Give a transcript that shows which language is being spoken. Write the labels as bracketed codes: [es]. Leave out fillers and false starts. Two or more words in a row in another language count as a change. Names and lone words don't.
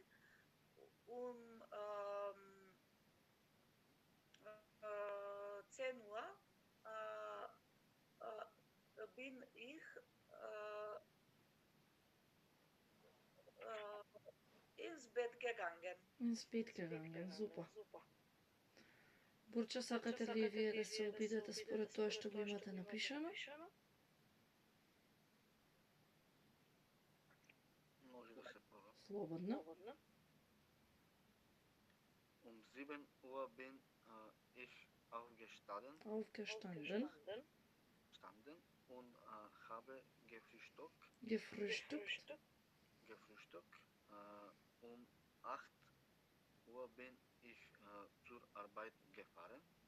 [de] Um 10 Uhr bin ich ins Bett gegangen. Ins Bett gegangen. [mk] Супер. Бурча, сакате ли вие да се обидете според тоа што го имате напишано? Може да се проба. Слободно. [de] Um 7 Uhr bin ich aufgestanden und habe gefrühstückt. Um 8 Uhr bin ich zur Arbeit gefahren.